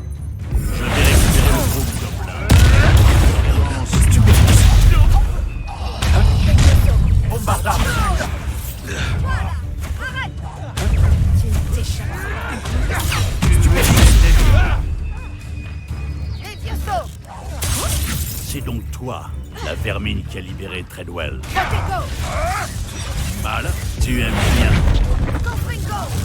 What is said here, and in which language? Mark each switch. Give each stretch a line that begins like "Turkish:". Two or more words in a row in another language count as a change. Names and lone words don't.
French: Je vais récupérer le groupe d'hommes là. Bombarda. Arrête! Tu t'échapperas. Levioso! C'est donc toi, la vermine qui a libéré Treadwell. Protego! Mal, tu aimes bien. Confringo!